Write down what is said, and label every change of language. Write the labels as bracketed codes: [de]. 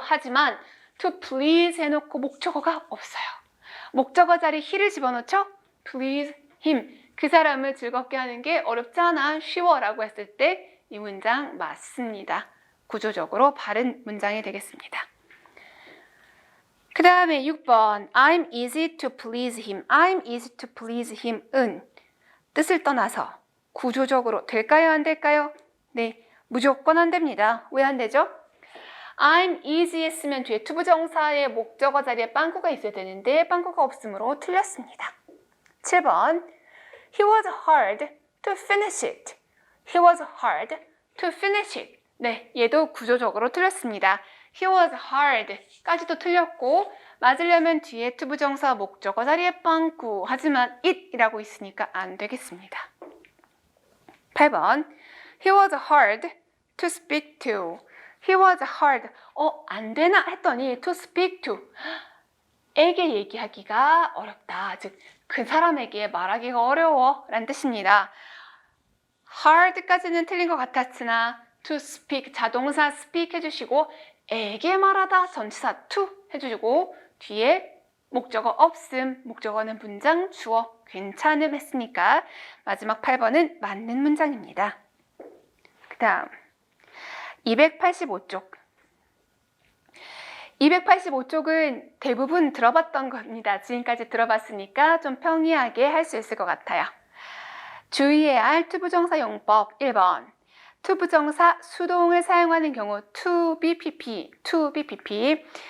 [ko] 하지만 [en] to please [ko] 해놓고 목적어가 없어요. 목적어 자리에 he를 집어넣죠? [en] please him. [ko] 그 사람을 즐겁게 하는 게 어렵잖아, 쉬워 라고 했을 때 이 문장 맞습니다. 구조적으로 바른 문장이 되겠습니다. 그 다음에 [en] 6번 I'm easy to please him. I'm easy to please him [ko] 은 뜻을 떠나서 구조적으로 될까요? 안 될까요? 네, 무조건 안 됩니다. 왜 안 되죠? [en] I'm easy [ko] 했으면 뒤에 투부정사의 목적어 자리에 빵꾸가 있어야 되는데 빵꾸가 없으므로 틀렸습니다. [en] 7번 He was hard to finish it. He was hard to finish it. [ko] 네, 얘도 구조적으로 틀렸습니다. [en] He was hard [ko] 까지도 틀렸고 맞으려면 뒤에 투부정사 목적어 자리에 빵꾸 하지만 it이라고 있으니까 안 되겠습니다. [en] 8번 He was hard to speak to. He was hard. [ko] 안 되나 했더니 [en] to speak to. [ko] 에게 얘기하기가 어렵다. 즉, 그 사람에게 말하기가 어려워 라는 뜻입니다. hard까지는 틀린 것 같았으나 [en] to speak, [ko] 자동사 speak 해주시고 에게 말하다 전치사 to 해주시고 뒤에 목적어 없음, 목적어는 문장, 주어, 괜찮음 했으니까 마지막 8번은 맞는 문장입니다. 그 다음 285쪽. 285쪽은 대부분 들어봤던 겁니다. 지금까지 들어봤으니까 좀 평이하게 할 수 있을 것 같아요. 주의해야 할 투부정사 용법 1번. 투부정사 수동을 사용하는 경우 to be pp, to be pp.